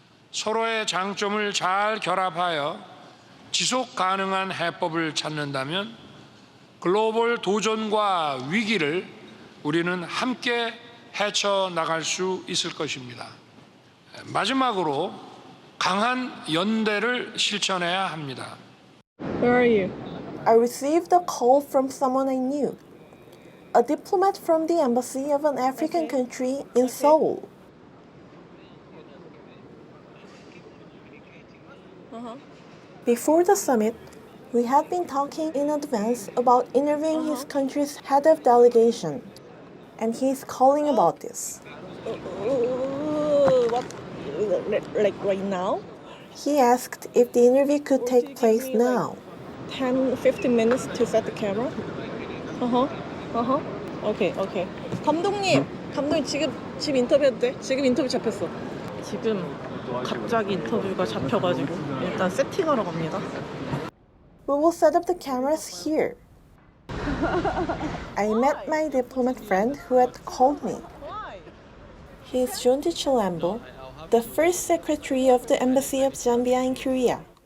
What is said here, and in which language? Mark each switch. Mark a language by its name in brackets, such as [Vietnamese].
[Korean] 서로의 장점을 잘 결합하여 지속 가능한 해법을 찾는다면 글로벌 도전과 위기를 우리는 함께 헤쳐나갈 수 있을 것입니다. 마지막으로 강한 연대를 실천해야 합니다. [English] Where are you? I received a call from someone I knew, a diplomat from the embassy of an African country in Seoul. Before the summit, we had been talking in advance about interviewing his country's head of delegation, and he's calling about this. What? Like right now? He asked if the interview could take place now. 10-15 minutes to set the camera? Okay. [Korean] 감독님 지금 인터뷰해도 돼? 지금 인터뷰 잡혔어. 지금 갑자기 인터뷰가 잡혀가지고 일단 세팅하러 갑니다. [English] We will set up the cameras here. I met my diplomat friend who had called me. He is Jonti Chilambo, the first secretary of the Embassy of Zambia in Korea.